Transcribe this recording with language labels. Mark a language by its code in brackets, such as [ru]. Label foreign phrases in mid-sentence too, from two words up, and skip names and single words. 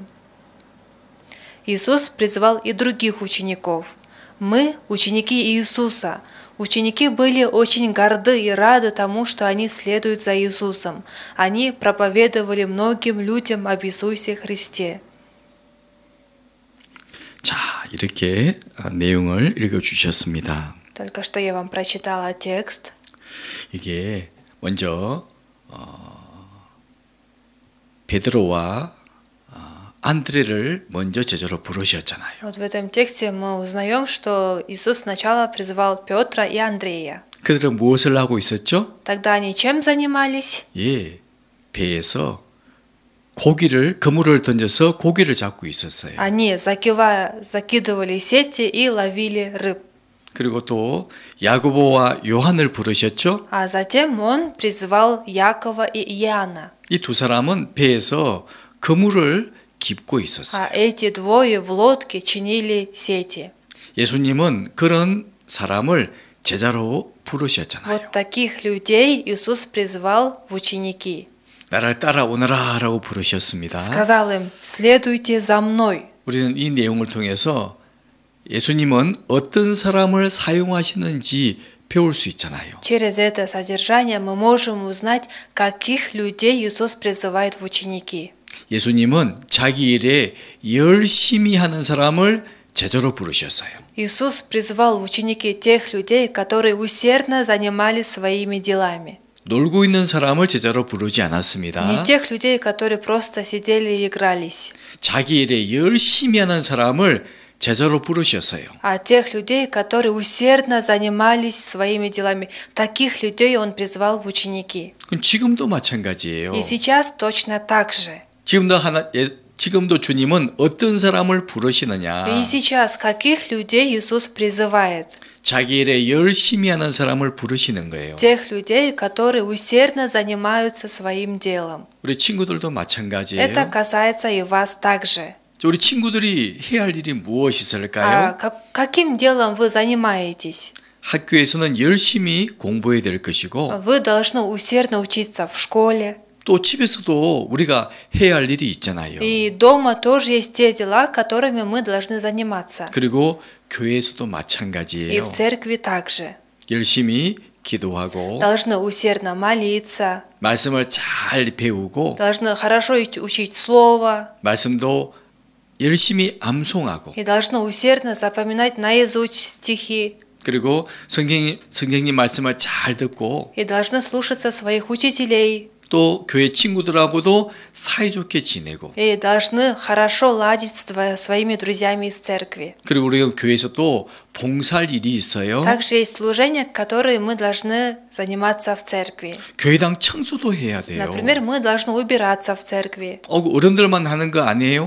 [ru] Иисус призвал и других учеников. Мы – ученики Иисуса. Ученики были очень горды и рады тому, что они следуют за Иисусом. Они проповедовали многим людям об Иисусе Христе. [ko] 자, 이렇게 내용을 읽어주셨습니다. [ru] Только что я вам прочитала текст. [ko] 이게 먼저 베드로와 안드레를 먼저 제자로 부르셨잖아요. [ru] Вот в этом тексте мы узнаем, что Иисус сначала призвал Петра и Андрея. [ko] 그들은 무엇을 하고 있었죠? [ru] Тогда они чем занимались? [ko] 예, 배에서 그물을 던져서 고기를 잡고 있었어요. [ru] Они закидывали сети и ловили рыб. [ko] 그리고 또 야고보와 요한을 부르셨죠? [ru] А затем он призвал Якова и Иоанна. [ko] 이 두 사람은 배에서 그물을 깁고 있었어요. [ru] А эти двое в лодке чинили сети. [ko] 예수님은 그런 사람을 제자로 부르셨잖아요. [ru] Вот таких людей Иисус призвал в ученики. [ko] 나를 따라오너라라고 부르셨습니다. [ru] Сказал им: «Следуйте за мной». [ko] 우리는 이 내용을 통해서 예수님은 어떤 사람을 사용하시는지 배울 수 있잖아요. [ru] Через это содержание мы можем узнать, каких людей Иисус призывает в ученики. [ko] 예수님은 자기 일에 열심히 하는 사람을 제자로 부르셨어요. [ru] Иисус призвал в ученики тех людей, которые усердно занимались своими делами. [ko] 놀고 있는 사람을 제자로 부르지 않았습니다. [ru] Не тех людей, которые просто сидели и игрались, [ko] 자기 일에 열심히 하는 사람을 제자로 부르셨어요. [ru] а тех людей, которые усердно занимались своими делами. Таких людей Он призвал в ученики. [ko] 그럼 지금도 마찬가지예요. [ru] И сейчас точно так же. [ko] 지금도 주님은 어떤 사람을 부르시느냐? [ru] И сейчас каких людей Иисус призывает? [ko] 자기 일에 열심히 하는 사람을 부르시는 거예요. [ru] Тех людей, которые усердно занимаются своим делом. [ko] 우리 친구들도 마찬가지예요. [ru] Это касается и вас также. [ko] 우리 친구들이 해야 할 일이 무엇이 [ru] А [ko] 있을까요? [ru] каким делом вы занимаетесь? [ko] 학교에서는 열심히 공부해야 될 것이고 [ru] Вы должны усердно учиться в школе. [ko] 또 집에서도 우리가 해야 할 일이 있잖아요. [ru] И дома тоже есть те дела, которыми мы должны заниматься. [ko] 그리고 교회에서도 [ru] И [ko] 마찬가지예요. [ru] в церкви также. [ko] 열심히 기도하고 [ru] Должны усердно молиться, [ko] 말씀을 잘 배우고 [ru] должны хорошо учить слово [ko] 말씀도 열심히 암송하고 [ru] и должны усердно запоминать наизусть стихи [ko] 그리고 선생님 말씀을 잘 듣고 [ru] и должны слушаться своих учителей [ko] 또 교회 친구들하고도 사이좋게 지내고 [ru] и должны хорошо ладить с своими друзьями из церкви. [ko] 그리고 우리가 교회에서 또 봉사할 일이 있어요. [ru] Также есть служения, которые мы должны заниматься в церкви. [ko] 교회당 청소도 해야 돼요. [ru] Например, мы должны убираться в церкви. [ko] 어른들만 하는 거 아니에요?